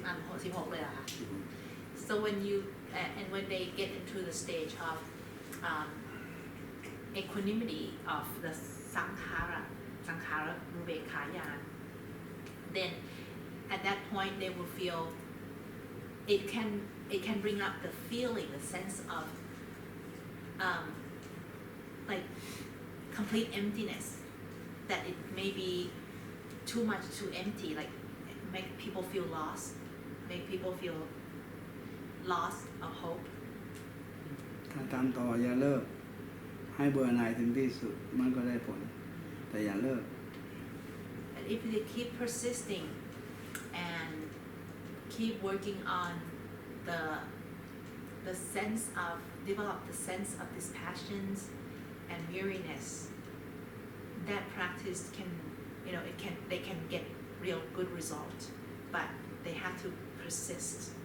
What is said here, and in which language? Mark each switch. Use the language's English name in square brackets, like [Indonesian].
[Thai] 10 อัน16เลยเหรอคะ [English] So when you and when they get into the stage of equanimity of the sankhara rubekhayan, then at that point they will feel it can bring up the feeling, the sense of like complete emptiness, that it may be too much, too empty, like make people feel lost, make people feel lost of hope. [Thai] ถ้าทำต่ออย่าเลิก ให้เบื่อหน่ายถึงที่สุดมันก็ได้ผล แต่อย่าเลิก [English] And if they keep persisting and keep working on the sense of, develop the sense of dispassions and weariness, that practice can, they can get real good result, but they have to persist.